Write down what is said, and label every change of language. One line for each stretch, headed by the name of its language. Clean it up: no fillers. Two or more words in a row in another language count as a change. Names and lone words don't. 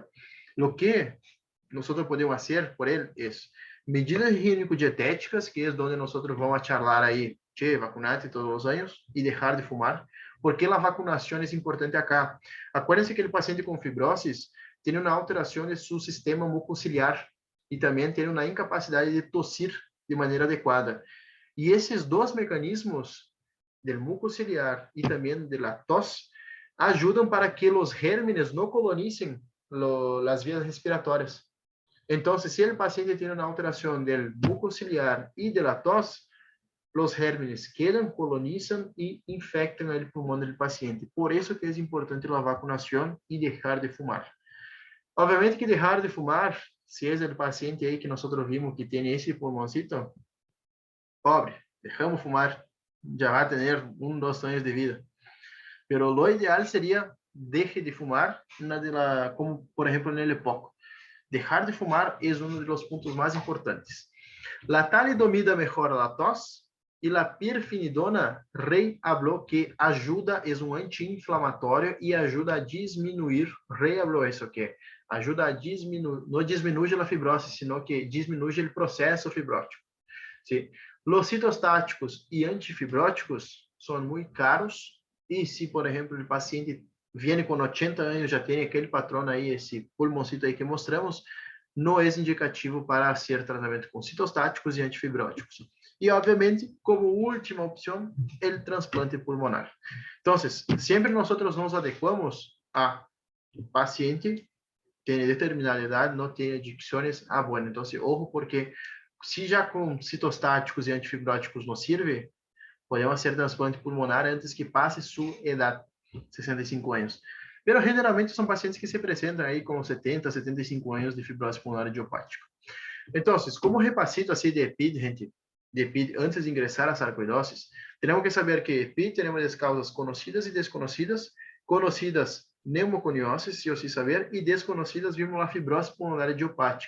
Spanish: Lo que nosotros podemos hacer por él es medidas higiénico-dietéticas, que es donde nosotros vamos a charlar ahí, vacunate todos los años y dejar de fumar, porque la vacunación es importante acá. Acuérdense que el paciente con fibrosis tiene una alteración de su sistema mucociliar
Portuguese: e também ter uma incapacidade de tossir de maneira adequada. E esses dois mecanismos, do mucociliar e também da tosse, ajudam para que os gérmenes não colonizem as vias respiratórias. Então, se o paciente tem uma alteração do mucociliar e da tosse, os gérmenes quedam, colonizam e infectam o pulmão do paciente. Por isso que é importante a vacunação e deixar de fumar. Obviamente que deixar de fumar, se é o paciente aí que nós vimos que tem esse pulmãozinho, pobre, deixamos fumar, já vai ter 1, 2 anos de vida.
Spanish: Pero lo ideal seria deje de fumar,
Portuguese: como por exemplo no EPOC.
Spanish: Dejar de fumar
Portuguese: é um dos pontos mais importantes.
Spanish: La talidomida mejora la tos e la pirfenidona, Rey habló que
Portuguese: ajuda, é um anti-inflamatório e ajuda a diminuir,
Spanish: Rey habló
Portuguese: isso que ajuda a diminuir, não diminui a fibrose, sino que diminui o processo fibrótico.
Spanish: ¿Sí? Los citostáticos
Portuguese: e antifibróticos são muito caros e se, por exemplo, o paciente vem com 80 anos, já tem aquele patrão aí, esse pulmãozinho aí que mostramos, não é indicativo para hacer tratamento com citostáticos e antifibróticos. E, obviamente, como última opção, o trasplante pulmonar. Então, sempre nós nos adequamos a paciente tem determinada idade, não tem adicções, bueno, então, ojo, porque se já com citostáticos e antifibróticos não serve, podemos fazer transplante pulmonar antes que passe sua idade, 65 anos.
Spanish: Pero generalmente
Portuguese: são pacientes que se apresentam aí com 70, 75 anos de fibrose pulmonar idiopática. Então, como repasito assim de EPID, gente, de EPID antes de ingressar a sarcoidose, temos que saber que EPID temos as causas conhecidas e desconhecidas. Conhecidas, pneumoconiose, se eu sei saber, e desconhecidas, vimos a fibrose pulmonar idiopática.